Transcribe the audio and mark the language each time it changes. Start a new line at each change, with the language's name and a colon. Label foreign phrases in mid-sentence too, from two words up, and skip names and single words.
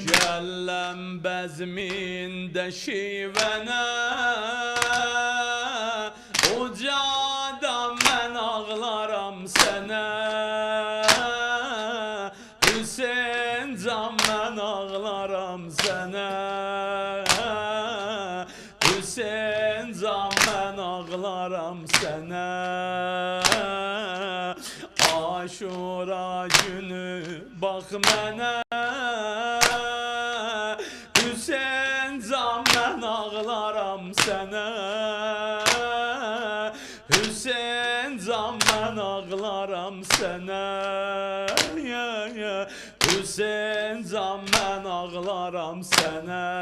Turkish: Cellem bezminde şivene, ucadan ben ağlaram sana, Hüseyin can ben ağlaram sana, Hüseyin can ben ağlaram sana, Aşura günü
Azerbaijani: bak mənə, Hüseyin can mən ağlaram sənə, Hüseyin can mən ağlaram sənə Hüseyn can mən ağlaram sənə